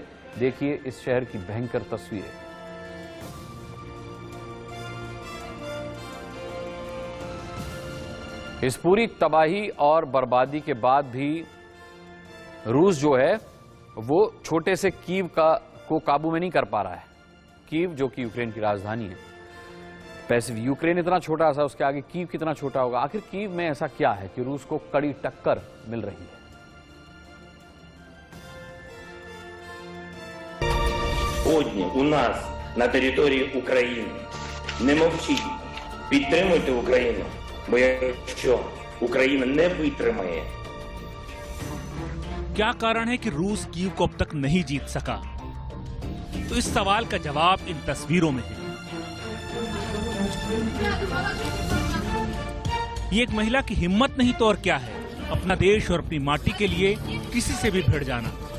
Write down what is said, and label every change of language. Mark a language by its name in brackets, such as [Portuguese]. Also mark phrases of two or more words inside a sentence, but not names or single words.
[Hindi] देखिए इस शहर की भयंकर तस्वीरें। इस पूरी तबाही और बर्बादी के बाद भी रूस जो है वो छोटे से कीव को काबू में नहीं कर पा रहा है। कीव जो कि यूक्रेन की राजधानी है। वैसे यूक्रेन इतना छोटा सा, उसके आगे कीव कितना छोटा होगा। आखिर कीव में ऐसा क्या है कि रूस को कड़ी टक्कर मिल रही है। [Ukrainian] Сьогодні у нас на території України. Не мовчіть, підтримуйте Україну, бо якщо Україна не витримає. [Hindi] क्या कारण है कि रूस कीव को अब तक नहीं जीत सका? तो इस सवाल का जवाब इन तस्वीरों में है। ये एक महिला की हिम्मत नहीं तो और क्या है, अपना देश और अपनी माटी के लिए किसी से भी भिड़ जाना।